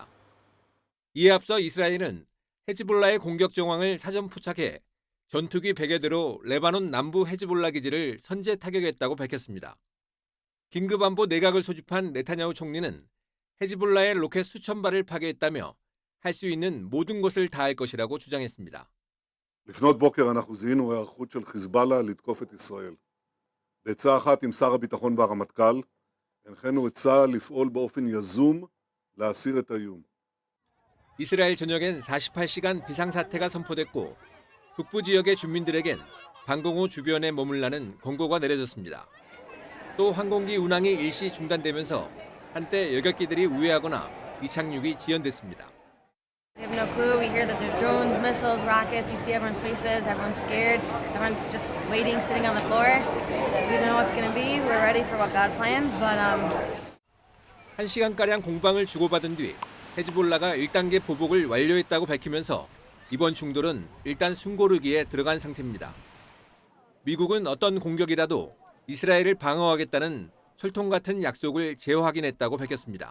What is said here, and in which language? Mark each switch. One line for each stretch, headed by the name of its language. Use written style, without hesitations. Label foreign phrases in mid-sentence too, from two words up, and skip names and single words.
Korean: 이에 앞서 이스라엘은 헤즈볼라의 공격 정황을 사전 포착해 전투기 100여 대로 레바논 남부 헤즈볼라 기지를 선제 타격했다고 밝혔습니다. 긴급안보 내각을 소집한 네타냐후 총리는 헤즈볼라의 로켓 수천 발을 파괴했다며 할 수 있는 모든 것을 다할 것이라고 주장했습니다.
Hebrew: לפנות בוקר אנחנו זיהינו היערכות של חיזבאללה לתקוף את ישראל. בעצה אחת עם שר הביטחון והרמטכ"ל, הנחינו את צה"ל לפעול באופן יזום להסיר את האיום.
Korean: 이스라엘 전역엔 48시간 비상사태가 선포됐고 북부 지역의 주민들에겐 방공호 주변에 머물라는 권고가 내려졌습니다. 또 항공기 운항이 일시 중단되면서 한때 여객기들이 우회하거나 이착륙이 지연됐습니다.
English: We have no clue. We hear that there's drones, missiles, rockets. You see everyone's faces. Everyone's scared. Everyone's just waiting, sitting on the floor. We don't know what's going to be. We're ready for what God plans, but
Korean: 1시간가량 공방을 주고받은 뒤 헤즈볼라가 1단계 보복을 완료했다고 밝히면서 이번 충돌은 일단 숨고르기에 들어간 상태입니다. 미국은 어떤 공격이라도 이스라엘을 방어하겠다는 철통 같은 약속을 재확인했다고 밝혔습니다.